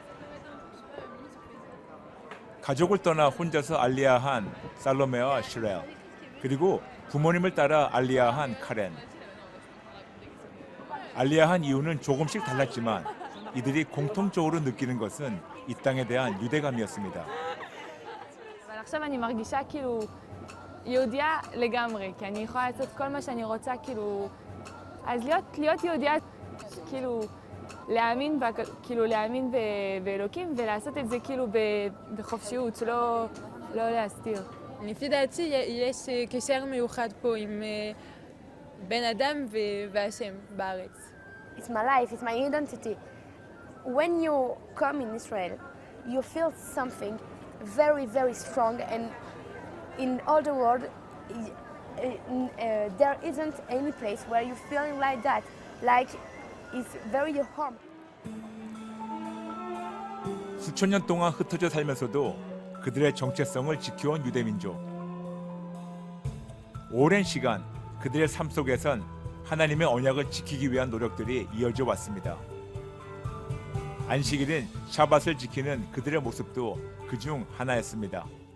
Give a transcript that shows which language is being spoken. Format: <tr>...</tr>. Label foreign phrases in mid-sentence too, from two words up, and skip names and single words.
<ko>가족을 떠나 혼자서 알리아한 살로메와 슈렐, 그리고 부모님을 따라 알리아한 카렌. 알리아한 이유는 조금씩 달랐지만 이들이 공통적으로 느끼는 것은 이 땅에 대한 유대감이었습니다.</ko> <he>אבל עכשיו אני מרגישה כאילו יהודיה לגמרי, כי אני יכולה לעשות כל מה שאני רוצה, כאילו... אז להיות יהודיה, כאילו להאמין באלוקים ולעשות את זה כאילו בחופשיות, לא להסתיר. לפי דעתי יש קשר מיוחד פה עם בן אדם והשם בארץ.</he> <en>It's my life, it's my identity. When you come in Israel, you feel something very, very strong, and in all the world, there isn't any place where you feeling like that, like it's very your home.</en> <ko>수천 년 동안 흩어져 살면서도 그들의 정체성을 지켜온 유대민족. 오랜 시간 그들의 삶 속에선 하나님의 언약을 지키기 위한 노력들이 이어져 왔습니다. 안식일인 샤밧을 지키는 그들의 모습도 그중 하나였습니다.</ko>